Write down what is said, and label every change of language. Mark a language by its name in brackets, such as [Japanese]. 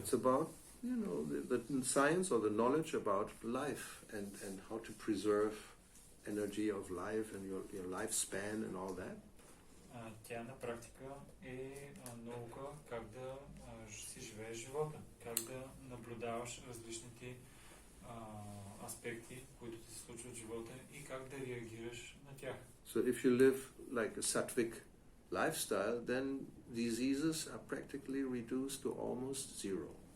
[English] It's about, the science or the knowledge about life and how to preserve energy of life and your lifespan and all that. [Bulgarian] Тя на практика е наука как да си живееш живота, как да наблюдаваш различните аспекти, които ти се случват в живота и как да реагираш на тях. [English] So if you live like a sattvic lifestyle, then diseases are practically reduced to almost zero.